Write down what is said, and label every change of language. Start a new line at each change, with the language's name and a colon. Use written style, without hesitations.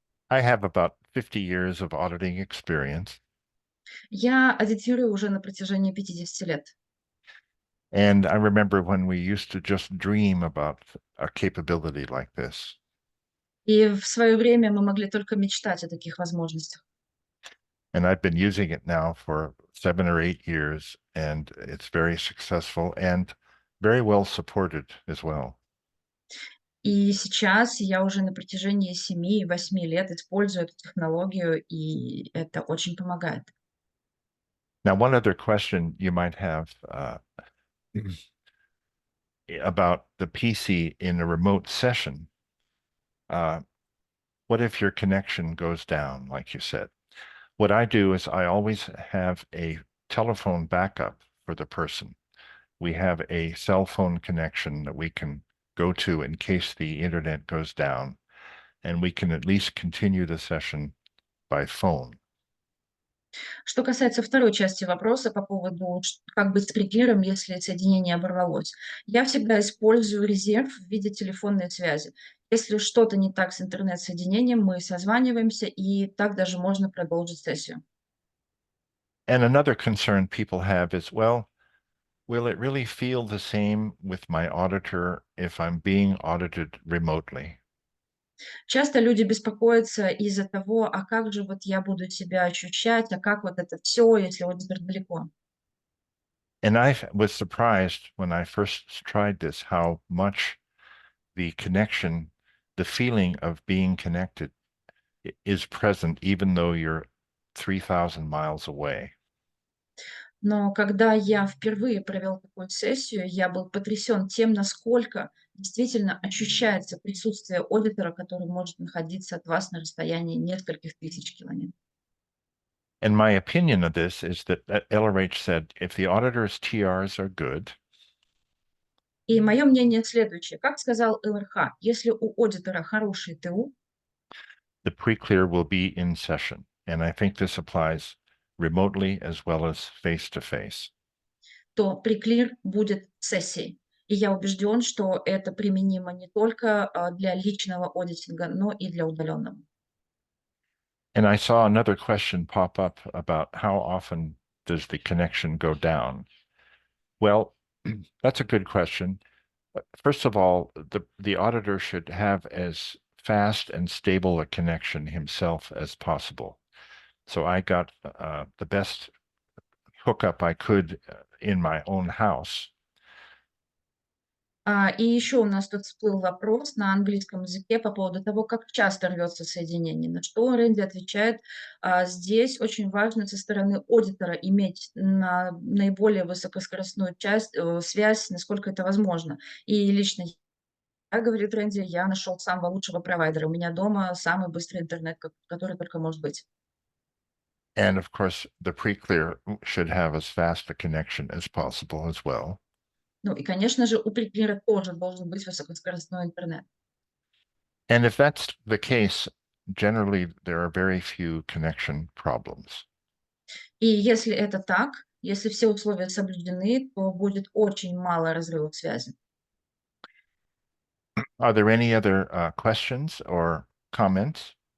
English: I have about 50 years of auditing experience.
Russian: Я аудитирую уже на протяжении 50 лет.
English: And I remember when we used to just dream about a capability like this.
Russian: И в свое время мы могли только мечтать о таких возможностях.
English: And I've been using it now for 7 or 8 years, and it's very successful and very well supported as well.
Russian: И сейчас я уже на протяжении 7-8 лет использую эту технологию, и это очень помогает.
English: Now, one other question you might have about the PC in a remote session. What if your connection goes down, like you said? What I do is I always have a telephone backup for the person. We have a cell phone connection that we can go to in case the internet goes down, and we can at least continue the session by phone.
Russian: Что касается второй части вопроса по поводу, как быть с триггером, если соединение оборвалось. Я всегда использую резерв в виде телефонной связи. Если что-то не так с интернет-соединением, мы созваниваемся, и так даже можно продолжить сессию.
English: And another concern people have is, well, will it really feel the same with my auditor if I'm being audited remotely?
Russian: Часто люди беспокоятся из-за того, а как же вот я буду себя ощущать, а как вот это все, если аудитор далеко.
English: And I was surprised when I first tried this, how much the connection, the feeling of being connected is present, even though you're 3,000 miles away.
Russian: Но когда я впервые провел такую сессию, я был потрясен тем, насколько действительно ощущается присутствие аудитора, который может находиться от вас на расстоянии нескольких тысяч километров.
English: And my opinion of this is that LRH said, if the auditor's TRs are good,
Russian: И мое мнение следующее. Как сказал ЛРХ, если у аудитора хороший ТУ,
English: the pre-clear will be in session. And I think this applies remotely as well as face-to-face.
Russian: то преклир будет сессией. И я убежден, что это применимо не только для личного аудитинга, но и для удаленного.
English: And I saw another question pop up about how often does the connection go down? Well, that's a good question. First of all, the auditor should have as fast and stable a connection himself as possible. So I got the best hookup I could in my own house.
Russian: И еще у нас тут всплыл вопрос на английском языке по поводу того, как часто рвется соединение. На что Рэнди отвечает, здесь очень важно со стороны аудитора иметь наиболее высокоскоростную связь, насколько это возможно. И лично я, говорит Рэнди, я нашел самого лучшего провайдера. У меня дома самый быстрый интернет, который только может быть.
English: And of course, the pre-clear should have as fast a connection as possible as well.
Russian: Ну и, конечно же, у преклира тоже должен быть высокоскоростной интернет.
English: And if that's the case, generally there are very few connection problems.
Russian: И если это так, если все условия соблюдены, то будет очень мало разрывов связи.
English: Are there any other questions or comments?